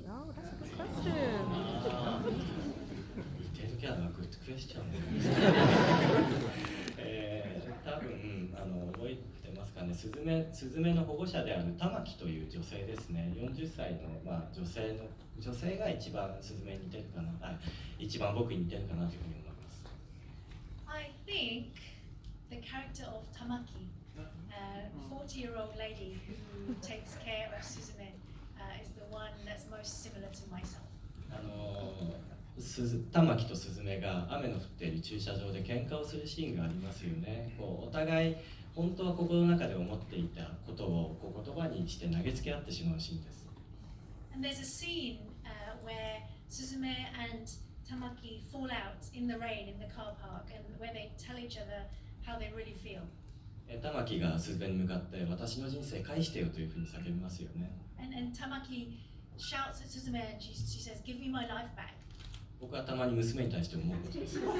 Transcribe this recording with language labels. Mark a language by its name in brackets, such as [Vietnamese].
[English] Oh, that's a good question. [Japanese] 似てるキャラはグッドクエスチョン多分覚えてますかね、スズメの保護者である玉木という女性ですね。 40歳の、女性が一番スズメに似てるかな、一番僕に似てるかなというふうに思います。 [English] I think the character of Tamaki, 40-year-old lady who takes care of Suzume, is the one that's most similar to myself. [Japanese] 玉木とスズメが雨の降っている駐車場で喧嘩をするシーンがありますよね。こうお互い本当は心の中で思っていたことをこう言葉にして投げつけ合ってしまうシーンです。 [English] And there's a scene where Suzume and Tamaki fall out in the rain in the car park, and where they tell each other how they really feel. [Japanese] 玉木がスズメに向かって私の人生返してよというふうに叫びますよね。 [English] And Tamaki shouts at Suzume and she says, "Give me my life back." [Japanese] 僕はたまに娘に対して思うことです。